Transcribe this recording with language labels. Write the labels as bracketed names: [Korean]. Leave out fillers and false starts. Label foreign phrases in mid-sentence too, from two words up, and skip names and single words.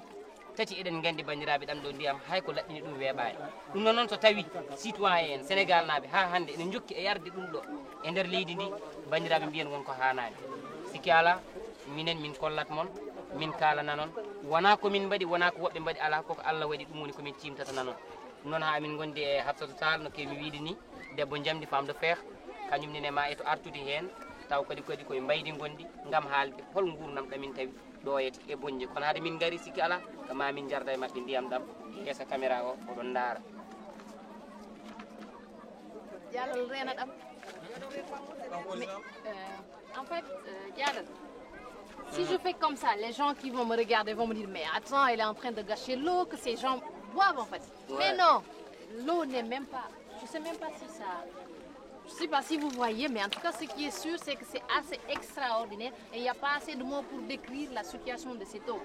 [Fula] tati eɗen gandi bandiraɓe ɗam ɗo ndiyam hay ko laɗɗini ɗum weeɓani ɗum noon so tawi citoyen en Sénégal naɓe ha hande ene jokki e yarde ɗum ɗo e nder leydi ndi bandiraɓe mbiyen wonko hanani sikki ala minen min kollat mon min kalana noon wona komin mbaɗi wona ko woɓɓe mbaɗi ala koko Allah waɗi ɗum woni komin cimtatana noon ɗum noon ha amin gondi e Habsatou Tall no kemi wiide ni debbo jamdi [French] femme de fer [Fula] kañum nene ma eto artude hen taw kadi koye mbaydi gondi gam haalde hol gurnam ɗamin tawi ɗoyete e Boñji kono haade min gari sikki ala ko ma min jarda e mabɓe ndiyam ɗam esa caméra o oɗon daara [French] en fait si je fais comme ça les gens qui vont me regarder vont me dire mais attends elle est en train de gâcher l'eau que ces gens boivent en fait mais non l'eau n'est même pas je sais même pas si ça je ne sais pas si vous voyez, mais en tout cas, ce qui est sûr, c'est que c'est assez extraordinaire et il n'y a pas assez de mots pour décrire la situation de cette eau.